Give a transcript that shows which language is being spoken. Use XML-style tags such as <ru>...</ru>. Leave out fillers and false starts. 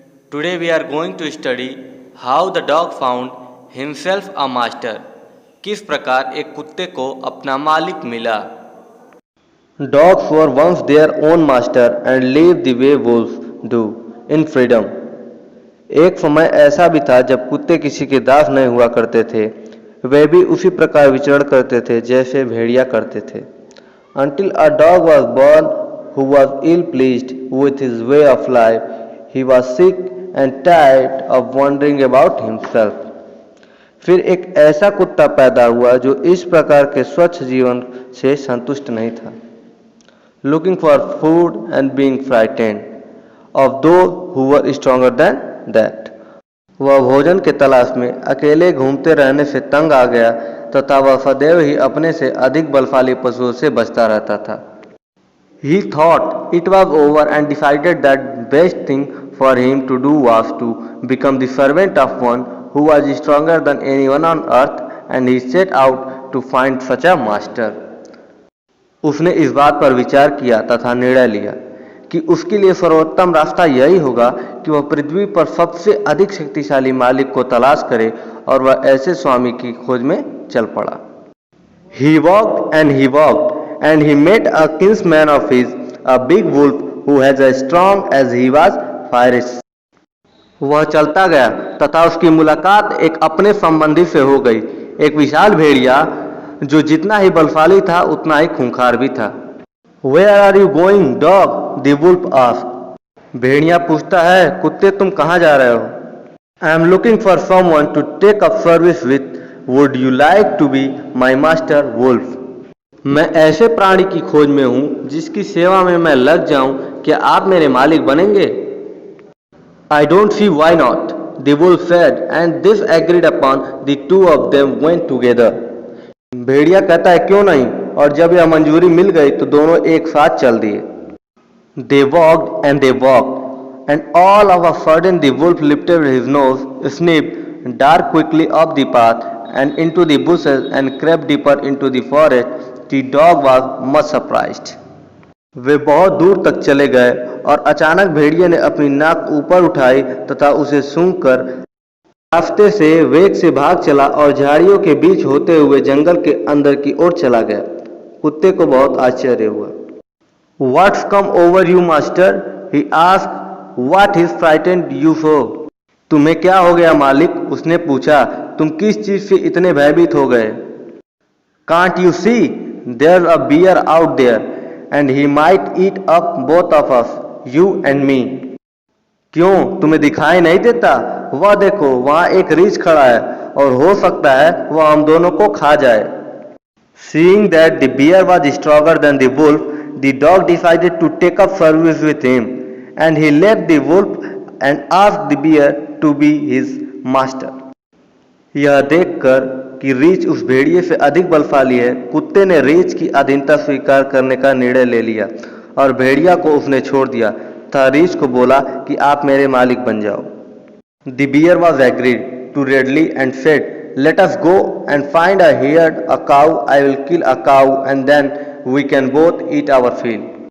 <en>Today we are going to study how the dog found himself a master.</en> <hi>किस प्रकार एक कुत्ते को अपना मालिक मिला.</hi> <en>Dogs were once their own master and lived the way wolves do, in freedom.</en> <hi>एक समय ऐसा भी था जब कुत्ते किसी के दास नहीं हुआ करते थे, वे भी उसी प्रकार विचरण करते थे जैसे भेड़िया करते थे.</hi> <en>Until a dog was born who was ill pleased with his way of life, he was sick and tired of wandering about himself.</en> <hi>फिर एक ऐसा कुत्ता पैदा हुआ जो इस प्रकार के स्वच्छ जीवन से संतुष्ट नहीं था.</hi> <en>Looking for food and being frightened of those who were stronger than that.</en> <hi>वह भोजन के तलाश में अकेले घूमते रहने से तंग आ गया तथा वह सदैव ही अपने से अधिक बलशाली पशुओं से बचता रहता था.</hi> <en>He thought it was over and decided that best thing for him to do was to become the servant of one who was stronger than anyone on earth, and he set out to find such a master.</en> <hi>उसने इस बात पर विचार किया तथा निर्णय लिया कि उसके लिए सर्वोत्तम रास्ता यही होगा कि वह पृथ्वी पर सबसे अधिक शक्तिशाली मालिक को तलाश करे और वह ऐसे स्वामी की खोज में चल पड़ा.</hi> <en>He walked and he met a kinsman of his, a big wolf who was as strong as he was fierce.</en> <hi>वह चलता गया तथा उसकी मुलाकात एक अपने संबंधी से हो गई, एक विशाल भेड़िया जो जितना ही बलशाली था उतना ही खूंखार भी था.</hi> <en>Where are you going, dog? The wolf asked.</en> <hi>भेड़िया पूछता है, कुत्ते तुम कहाँ जा रहे हो?</hi> <en>I am looking for someone to take up service with. Would you like to be my master, wolf?</en> <hi>मैं ऐसे प्राणी की खोज में हूँ जिसकी सेवा में मैं लग जाऊं, क्या आप मेरे मालिक बनेंगे?</hi> <en>I don't see why not, the wolf said, and this agreed upon, the two of them went together.</en> <hi>भेड़िया कहता है क्यों नहीं, और जब यह मंजूरी मिल गई तो दोनों एक साथ चल दिए.</hi> <en>They walked, and all of a sudden the wolf lifted his nose, sniffed, darted quickly up the path and into the bushes and crept deeper into the forest. The dog was much surprised.</en> <hi>वे बहुत दूर तक चले गए और अचानक भेड़िए ने अपनी नाक ऊपर उठाई तथा उसे सूंघकर रास्ते से वेग से भाग चला और झाड़ियों के बीच होते हुए जंगल के अंदर की ओर चला गया. कुत्ते को बहुत आश्चर्य हुआ.</hi> <en>What's come over you, master? He asked. What is frightened you so?</en> <hi>तुम्हें क्या हो गया मालिक? उसने पूछा. तुम किस चीज से इतने भयभीत हो गए?</hi> <en>Can't you see? There's a bear out there, and he might eat up both of us, you and me.</en> <hi>क्यों तुम्हें दिखाई नहीं देता? वह देखो वहाँ एक रीछ खड़ा है और हो सकता है वह हम दोनों को खा जाए.</hi> <en>Seeing that the bear was stronger than the wolf, the dog decided to take up service with him, and he left the wolf and asked the bear to be his master.</en> <hi>यह देखकर कि रीछ उस भेड़िए से अधिक बलशाली है, कुत्ते ने रीछ की अधीनता स्वीकार करने का निर्णय ले लिया और भेड़िया को उसने छोड़ दिया तथा रीछ को बोला कि आप मेरे मालिक बन जाओ.</hi> <en>The bear was agreed to readily and said, "Let us go and find a herd, a cow. I will kill a cow and then we can both eat our fill."</en>